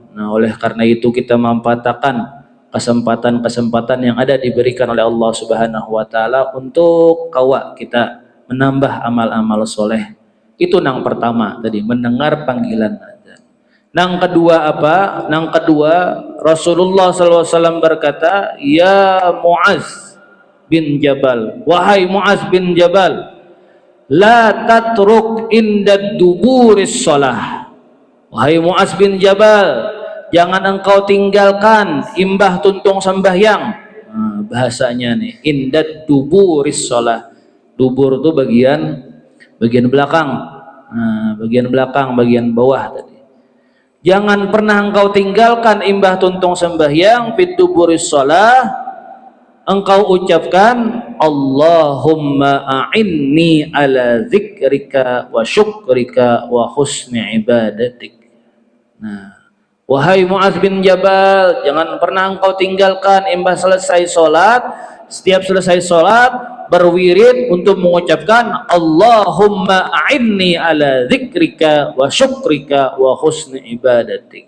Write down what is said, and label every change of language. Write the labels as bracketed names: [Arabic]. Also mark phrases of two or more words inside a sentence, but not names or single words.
[Indonesian] Nah, oleh karena itu kita memanfaatkan kesempatan-kesempatan yang ada diberikan oleh [Arabic] الله سبحانه وتعالى [Indonesian] untuk kita menambah amal-amal soleh. Itu nang pertama tadi, mendengar panggilan azan. Nang kedua apa? Nang kedua Rasulullah SAW berkata, ya Muaz bin Jabal, wahai Muaz bin Jabal, [Arabic] لا تترك عند دبر الصلاة. [Indonesian] Wahai Muaz bin Jabal, jangan engkau tinggalkan [Banjar] imbah tuntung [Indonesian] sembahyang. Nah, bahasanya nih, [Arabic] عند دبر الصلاة. [Indonesian] Dubur itu bagian belakang. Nah, bagian belakang, bagian bawah tadi. Jangan pernah engkau tinggalkan [Banjar] imbah tuntung [Indonesian] sembahyang [Arabic] في دبر الصلاة, [Indonesian] engkau ucapkan [Arabic] اللهم أعني على ذكرك وشكرك وحسن عبادتك. [Indonesian] Nah, wahai Muaz bin Jabal, jangan pernah engkau tinggalkan imbah selesai sholat, setiap selesai sholat berwirid untuk mengucapkan [Arabic] اللهم أعني على ذكرك وشكرك وحسن عبادتك.